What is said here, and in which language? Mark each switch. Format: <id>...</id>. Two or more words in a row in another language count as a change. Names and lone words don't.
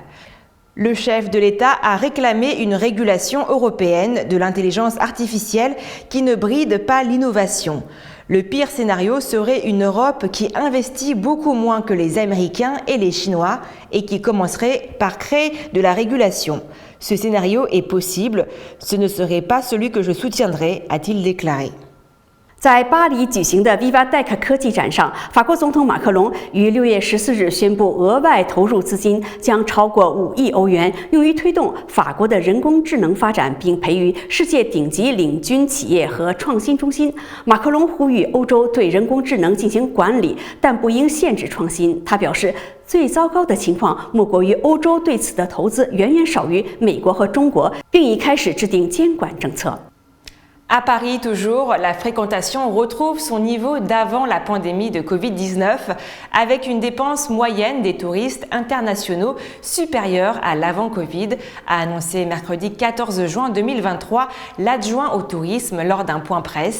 <fr>Le chef de l'État a réclamé une régulation européenne de l'intelligence artificielle qui ne bride pas l'innovation. Le pire scénario serait une Europe qui investit beaucoup moins que les Américains et les Chinois et qui commencerait par créer de la régulation. Ce scénario est possible, ce ne serait pas celui que je soutiendrai, a-t-il déclaré.</fr> <zh>在巴黎举行的 Vivatech 科技展上，法国总统马克龙于6月14日宣布，额外投入资金将超过5亿欧元，用于推动法国的人工智能发展，并培育世界顶级领军企业和创新中心。马克龙呼吁欧洲对人工智能进行管理，但不应限制创新。他表示，最糟糕的情况莫过于欧洲对此的投资远远少于美国和中国，并已开始制定监管政策。</zh> <fr>À Paris, toujours, la fréquentation retrouve son niveau d'avant la pandémie de Covid-19 avec une dépense moyenne des touristes internationaux supérieure à l'avant-Covid, a annoncé mercredi 14 juin 2023 l'adjoint au tourisme lors d'un point presse.</fr>